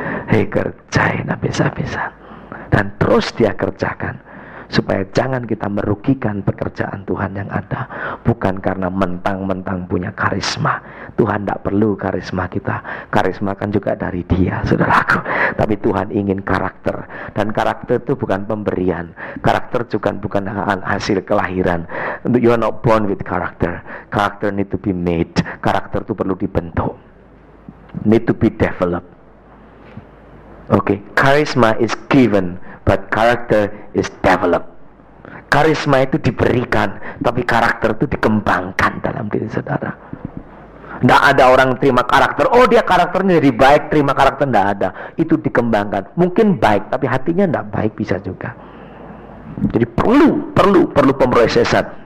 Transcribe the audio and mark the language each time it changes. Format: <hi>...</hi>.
<id>Dikerjain habis-habisan. Dan terus dia kerjakan, supaya jangan kita merugikan pekerjaan Tuhan yang ada. Bukan karena mentang-mentang punya karisma. Tuhan tidak perlu karisma kita. Karisma kan juga dari Dia, saudaraku. Tapi Tuhan ingin karakter. Dan karakter itu bukan pemberian. Karakter juga bukan hasil kelahiran.</id> <en>You are not born with character. Character need to be made.</en> <id>Karakter itu perlu dibentuk.</id> <en>Need to be developed. Okay, charisma is given, but character is developed.</en> <id>Karisma itu diberikan, tapi karakter itu dikembangkan dalam diri saudara. Tidak ada orang terima karakter, oh dia karakternya jadi baik, terima karakter, tidak ada. Itu dikembangkan. Mungkin baik, tapi hatinya tidak baik, bisa juga. Jadi perlu pemrosesan.</id>